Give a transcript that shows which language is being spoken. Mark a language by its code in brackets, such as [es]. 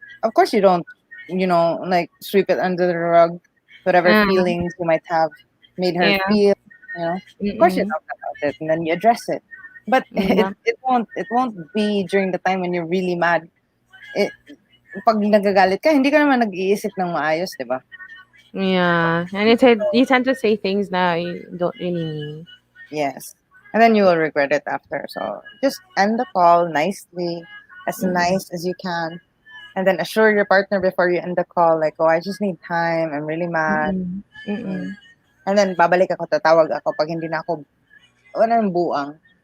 [en] Of course you don't, like sweep it under the rug, whatever Uh, feelings you might have made her yeah. feel, Of course you Mm-mm. talk about it and then you address it. But Yeah. it won't be during the time when you're really mad. It [tl] pag nagagalit ka, hindi ka naman nag-iisip ng maayos, di ba? [en] Yeah. And you tend to say things that you don't really mean. Yes. And then you will regret it after. So just end the call nicely, as Mm-mm. nice as you can. And then assure your partner before you end the call, like, oh, I just need time. I'm really mad. Mm-mm. Mm. Mm-mm. And then [tl] babalik ako, tatawag ako pag hindi na ako, ano yung buang.